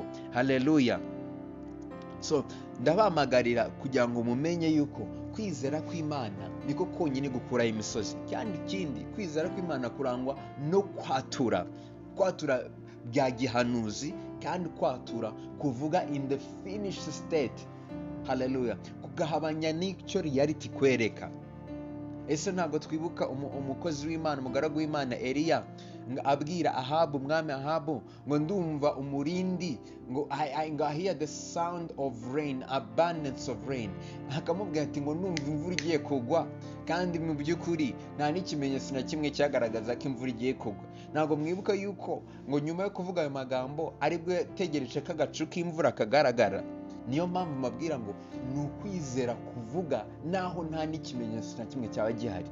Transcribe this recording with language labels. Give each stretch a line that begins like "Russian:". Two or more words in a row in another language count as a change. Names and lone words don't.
Kinyarwanda: Hallelujah. So ndabamagarira kugira ngo mumenye yuko kwizera kw'Imana niko konyine gukuraho imisozi. Kandi ikindi, kwizera kw'Imana kurangwa no kwatura bya gihanuzi, kandi kwatura kuvuga
English: in the finished state.
Kinyarwanda: Hallelujah. Kugahabanya n'icyo reality kwereka. Ese ntabwo twibuka umukozi w'Imana, umugaragu w'Imana Eliya abwira Ahabu, umwami Ahabu, ngo ndumva umurindi, ngo
English: I hear the sound of rain, abundance of rain.
Kinyarwanda: Akamubwira ati ngo numva imvura igiye kugwa, kandi mu by'ukuri nta n'ikimenyetso na kimwe cyagaragaza ko imvura igiye kugwa. Ntabwo mwibuka yuko ngo nyuma yo kuvuga ayo magambo aribwo yategereje ko agacu k'imvura kagaragara? Niyo mpamvu mabwira ngo ni ukwizera kuvuga naho nta n'ikimenyetso na kimwe cyaba gihari.